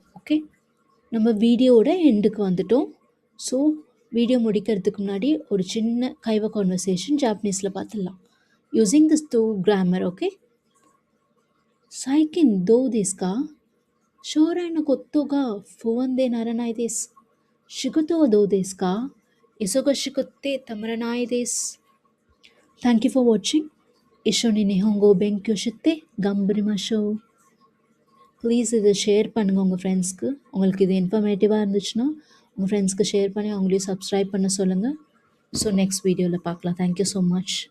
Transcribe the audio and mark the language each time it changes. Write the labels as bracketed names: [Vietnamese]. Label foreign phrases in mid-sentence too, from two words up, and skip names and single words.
[Tamil] ஓகே, நம்ம வீடியோவோட எண்டுக்கு வந்துட்டோம். ஸோ வீடியோ முடிக்கிறதுக்கு முன்னாடி ஒரு சின்ன கைவ கான்வர்சேஷன் ஜாப்பனீஸில் பார்த்துடலாம் [English] using this 2 grammar. [Japanese] OK, 最近どうですか? 将来のことが不安でならないです. 仕事どうですか? 忙しくてたまらないです. [English] Thank you for watching. [Japanese] 一緒に日本語勉強して頑張りましょう. [Tamil] ப்ளீஸ் இதை ஷேர் பண்ணுங்கள் உங்கள் ஃப்ரெண்ட்ஸ்க்கு. உங்களுக்கு இது இன்ஃபர்மேட்டிவாக இருந்துச்சுன்னா உங்கள் ஃப்ரெண்ட்ஸ்க்கு ஷேர் பண்ணி அவங்களையும் சப்ஸ்கிரைப் பண்ண சொல்லுங்கள். ஸோ [English] next video-il [Tamil] பார்க்கலாம். [English] Thank you so much.